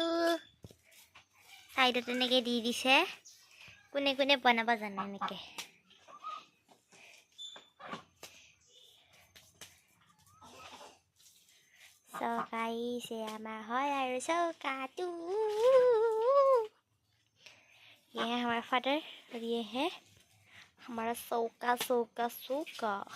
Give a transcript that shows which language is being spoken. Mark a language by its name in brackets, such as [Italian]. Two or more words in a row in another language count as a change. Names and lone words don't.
[Assamese] চাইডত এনেকৈ দি দিছে। কোনে কোনে বনাব জানে এনেকৈ। চৌকাইছে আমাৰ হয় আৰু চৌকাটো। [Hindi] ये है हमारा फादर और ये है हमारा चौका चौका चौका।